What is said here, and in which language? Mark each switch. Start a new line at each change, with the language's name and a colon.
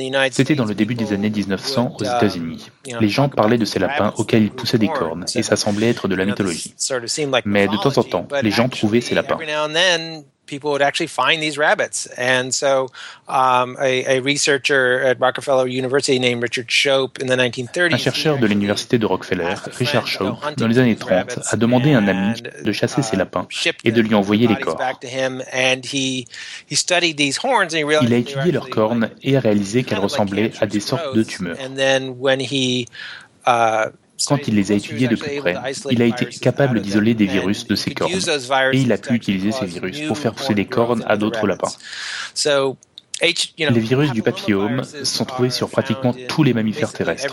French: C'était dans le début des années 1900 aux États-Unis. Les gens parlaient de ces lapins auxquels ils poussaient des cornes, et ça semblait être de la mythologie. Mais de temps en temps, les gens trouvaient ces lapins.
English: People would actually find these rabbits. And so a researcher at Rockefeller University named Richard Shope in the 1930s.
French: Un chercheur de l'université de Rockefeller, Richard Shope, dans les années 30, a demandé à un ami de chasser ses lapins et de lui envoyer les cornes.
English: And he studied these horns and he realized
French: il a étudié leurs cornes et a réalisé qu'elles ressemblaient à des sortes de tumeurs.
English: And then when he
French: quand il les a étudiés de plus près, il a été capable d'isoler des virus de ces cornes et il a pu utiliser ces virus pour faire pousser des cornes à d'autres lapins. Les virus du papillome sont trouvés sur pratiquement tous les mammifères terrestres.